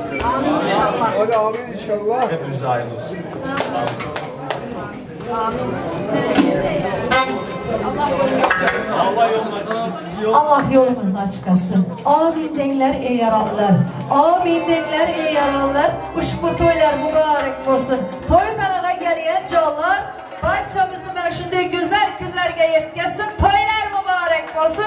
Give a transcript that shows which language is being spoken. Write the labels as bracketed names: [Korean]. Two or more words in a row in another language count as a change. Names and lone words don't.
[Turkish] Amin inşallah. Hadi amin inşallah. Hepimize hayırlı olsun. Amin. Allah yolumuzu açık etsin. Amin denler ey yaralılar. Amin denler ey yaralılar. [Uzbek] Ushbu to'ylar [Turkish] mübarek olsun. [Uzbek] To'y managa kelgan jonlar barchamizni mana shunday go'zal kunlarga yetkazsin. [Turkish] To'ylar mübarek olsun.